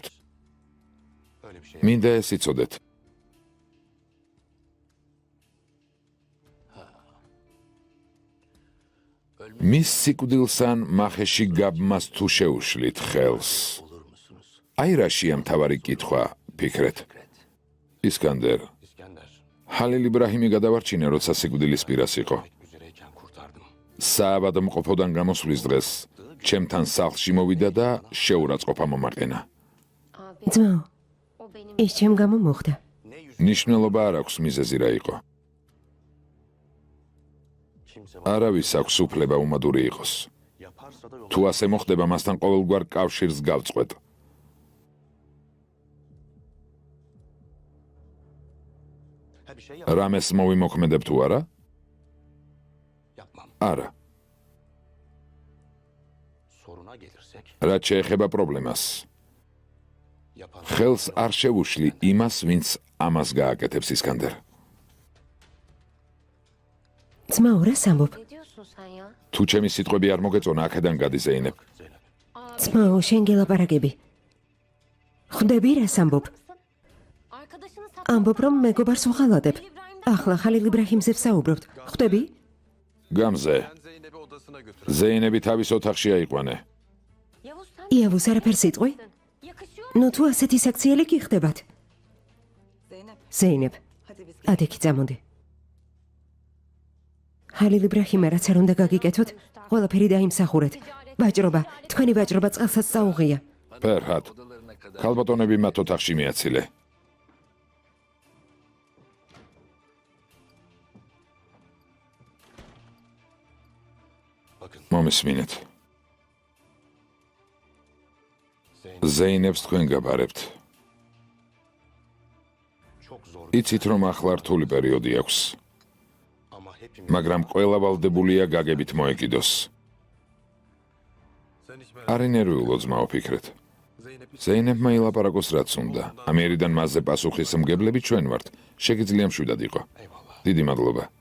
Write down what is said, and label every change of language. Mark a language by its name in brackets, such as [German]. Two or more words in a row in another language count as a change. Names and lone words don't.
[Turkish] öyle bir şey. [Georgian] მინდა ეს იცოდეთ. მის სიკვდილსან მახეში გაბმას თუ შეუშლით ხელს. [Turkish] olur musunuz? [Georgian] აი რაშია მთავარი კითხვა, ფიქრეთ. ისკანდერ, [Turkish] İskender [Georgian] ჰალილ იბრაჰიმი გადავარჩინე, როცა სიკვდილის პირას იყო. [Turkish] üzereyken kurtardım. [Georgian] საავადმყოფოდან გამოსვლის დღეს ჩემთან სახლში მოვიდა და შეურაცხყოფა მომაყენა. [Turkish] Abi [Georgian] ძმაო, [Turkish] o benim [Georgian] ის ჩემ გამო მოხდა. ნიშნულობა არ აქვს მიზეზი რა იყო. [Turkish] Kimse [Georgian] არავის აქვს უფლება უმადური იყოს. [Turkish] yaparsa da yol [Georgian] თუ ასე მოხდება, მასთან ყოველგვარ კავშირს გავწყვეტ. [Turkish] Ha bir şey [Georgian] რამეს მოვიმოქმედებ თუ არა? [Turkish] yapmam. [Georgian] არა. [Turkish] Soruna gelirse gidersek [Georgian] რაც შეეხება პრობლემას, [Turkish] Yapan [Georgian] ხელს არ შევუშლი იმას, ვინც ამას გააკეთებს ისკანდერ. ძმაო, რას ამბობ? [Turkish] Ne diyorsun sen ya? [Georgian] თუ ჩემი სიტყვები არ მოგეწონა, აქედან გადი ზეინებ. [Turkish] Zeynep. [Georgian] ძმაო, შენ გელაპარაკები. ხვდები რას ამბობ? [Turkish] Arkadaşını [Georgian] ამბობ, რომ მეგობარს ვღალატებ. ახლა ხალილ იბრაჰიმზე ვსაუბრობთ. ხვდები? გამზე, [Turkish] Ben Zeynep'i odasına götür. [Georgian] ზეინები თავის ოთახში აიყვანე. [Turkish] Yavuz sen [Georgian] იავუს არაფერს იტყვი? [Turkish] yakışıyor. [Georgian] ნუ თუ ასეთი საქციელი გიხდებათ. ზეინებ, ადექი წამოდი. ხალილ იბრაჰიმე რაც არ უნდა გაგიკეთოთ, ყველაფერი დაიმსახურეთ. ვაჭრობა, თქვენი ვაჭრობა წყალსაც წაუღია. ფერჰად, ქალბატონები მათ ოთახში მიაცილე. [Turkish] Bakın [Georgian] მომისმინეთ. [Turkish] Zeynep [Georgian] ზეინებს თქვენ გაბარებთ. [Turkish] çok zor [Georgian] იცით რომ ახლა რთული პერიოდი აქვს, [Turkish] ama hepimiz. [Georgian] მაგრამ ყველა ვალდებულია გაგებით მოეკიდოს. [Turkish] Sen hiç merak [Georgian] არ ინერვიულო ძმაო ფიქრეთ. [Turkish] Zeynep'i [Georgian] ზეინებმა ილაპარაკოს რაც უნდა. ამიერიდან მასზე პასუხის მგებლები ჩვენ ვართ. შეგიძლია მშვიდად იყო. [Turkish] eyvallah. [Georgian] დიდი მადლობა.